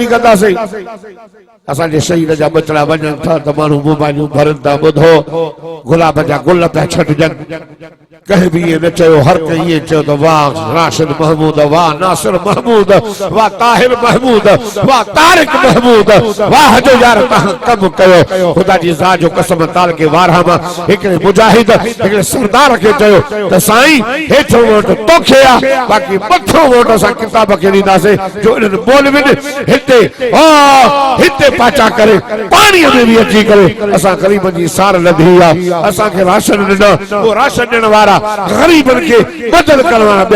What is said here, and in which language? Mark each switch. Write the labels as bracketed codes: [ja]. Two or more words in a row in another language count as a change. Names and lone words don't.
[sd] कंदासीं असांजे शहीद जा बचड़ा वञनि था त माण्हू मोबाइलूं भरनि था ॿुधो गुलाब जा गुल पिया छॾिजनि कंहिं बि इएं न चयो हर कंहिं इएं चयो त वाह राशिद महमूद वाह नासिर महमूद वाह ताहिर महमूद वाह तारिक महमूद वाह जो यार तव्हां कमु कयो ख़ुदा जी ज़ात जो कसम ताल के वारहा मां हिकिड़े मुजाहिद हिकिड़े सरदार खे चयो त साईं हेठो वोट तोखे आहे बाक़ी मथो वोट असां किताब खे ॾींदासीं जो इन्हनि मौलविन हिते पाचा करे पाणीअ में भी अची करे असां ग़रीबनि जी सार लधी आहे असांखे राशन ॾिना वो राशन ॾियण वारा गरीबनि खे मदद करण वारा ॿिया